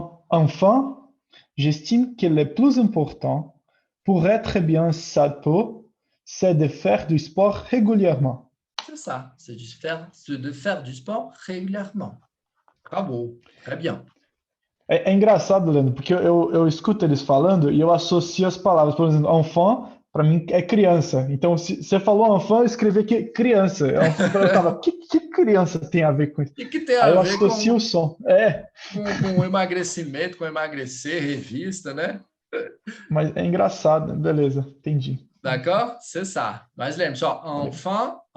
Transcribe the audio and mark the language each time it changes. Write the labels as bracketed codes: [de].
[fr] Enfin, j'estime que le plus important pour être bien sa peau, c'est de faire du sport régulièrement. C'est ça, c'est de faire du sport régulièrement. Bravo, très bien. [pt] É engraçado, Leandro, porque eu escuto eles falando e eu associo as palavras. Por exemplo, enfant, para mim, é criança. Então, se você falou enfant, eu escrevi aqui criança. Eu tava, que criança tem a ver com isso? Que tem a ver eu associo o som. Com emagrecimento, com emagrecer, revista, né? Mas é engraçado, beleza, entendi. [fr] D'accord? C'est ça. [pt] Mas lembre só, enfant,